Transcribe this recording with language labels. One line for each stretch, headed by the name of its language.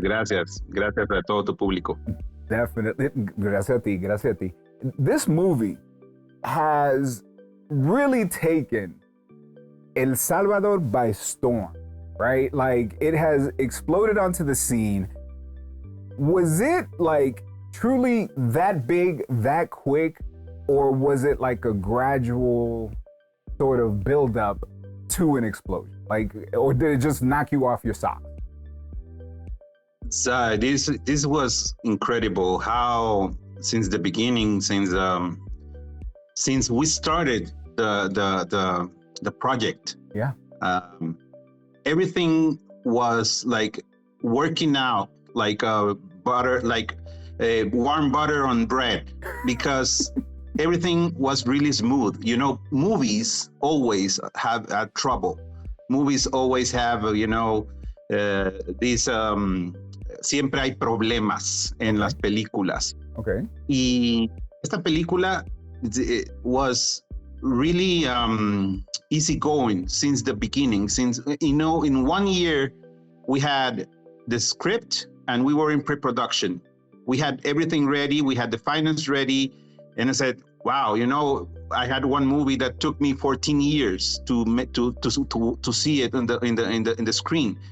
Spanish: Gracias a todo tu público. Definitely. Gracias a ti.
English: This movie has really taken El Salvador by storm, right? Like, it has exploded onto the scene. Was it like truly that big, that quick, or was it like a gradual sort of build up to an explosion? Like, or did it just knock you off your socks? So this was incredible. How since the beginning, since we started the project, yeah, everything was like working out like butter, like warm butter on bread, because everything was really smooth. You know, movies always have trouble. Movies always have, these
Spanish: siempre hay problemas en las películas.
English: Okay.
Spanish: Y esta película
English: was really easygoing since the beginning. Since, in 1 year, we had the script and we were in pre-production. We had everything ready. We had the finance ready. And I said, wow, I had one movie that took me 14 years to see it in the screen.